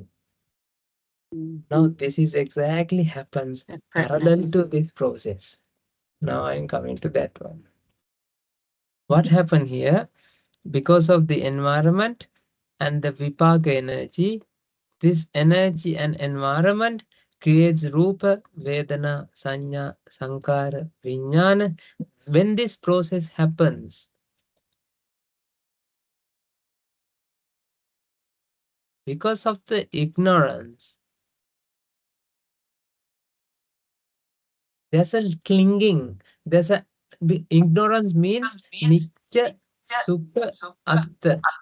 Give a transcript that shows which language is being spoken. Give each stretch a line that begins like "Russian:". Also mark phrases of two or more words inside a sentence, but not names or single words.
English: Now this is exactly happens parallel to this process. Now I'm coming to that one. What happened here? Because of the environment and the vipaka energy, this energy and environment creates
Pali: rupa, vedana, sanya, sankara, vijnana.
English: When this process happens, because of the ignorance, there's a clinging. There's a ignorance means
Pali: nitya sukha atta.